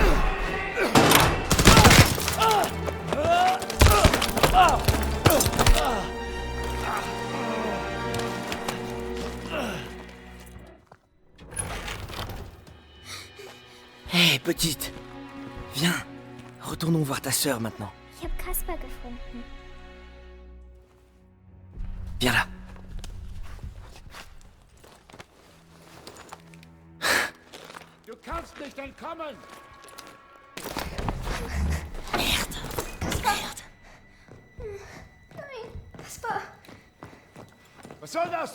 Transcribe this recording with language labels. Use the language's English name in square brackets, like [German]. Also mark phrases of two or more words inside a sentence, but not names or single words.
[French] Hé, petite. Viens. Retournons voir ta sœur maintenant. [German] Ich habe Kasper gefunden. [French] Viens là. [German] Du kannst nicht entkommen! Nein, Kasper. Was soll das?